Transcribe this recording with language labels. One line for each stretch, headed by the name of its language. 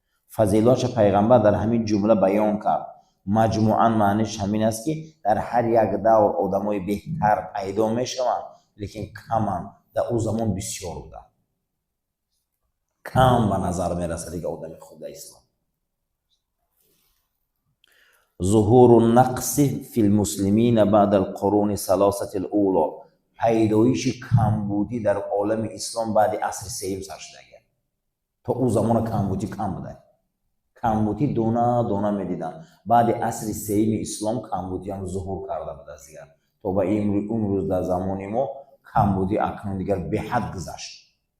Persian: فضیلات پیغمبر در همین جمله بیان کرد. مجموعاً معنیش همین است که در هر یک دور آدمای بهتر پیدا میشوند، لیکن کمن. در او زمان بسیار بوده. کم به نظر میرسه دیگه آدم خود اسلام.
Arabic: ظهور النقص فی المسلمین بعد القرون ثلاثه الاولی.
Persian: پیدایش کمبودی در عالم اسلام بعد عصر سیم سر شده. تا او زمان کمبودی کم بوده. کمبودی دونه میدیدن. بعد عصر سیم اسلام کمبودی هم ظهور کرده بوده دیگر. تا به اون روز در زمان ما کمبودی اکنون دیگر به حد گذشت.